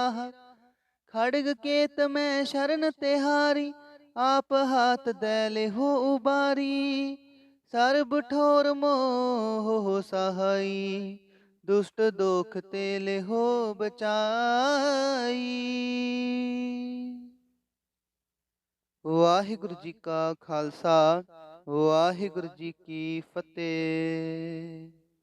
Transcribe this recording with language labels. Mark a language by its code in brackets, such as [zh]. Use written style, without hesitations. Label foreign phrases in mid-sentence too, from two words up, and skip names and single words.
[bra] खड़ग केत में शरण तेहारी, आप हाथ दैले हो उबारी। सर्ब ठोर मोह हो सहाई, दुष्ट दोख तेले हो बचाई। [pa] वाहिगुरु जी का खालसा, वाहिगुरु जी की फतेह।